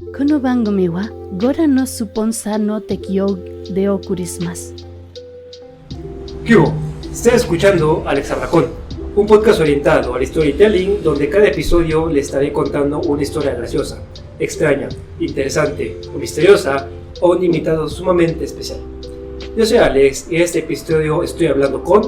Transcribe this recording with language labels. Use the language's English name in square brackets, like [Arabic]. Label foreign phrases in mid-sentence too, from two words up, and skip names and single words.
[Japanese] この番組はご覧のスポンサーの提供でお送りします。 [Spanish] ¿Qué hubo? Estás escuchando Alex Arracón, un podcast orientado al storytelling donde cada episodio le estaré contando una historia graciosa, extraña, interesante o misteriosa o un invitado sumamente especial. Yo soy Alex y en este episodio estoy hablando con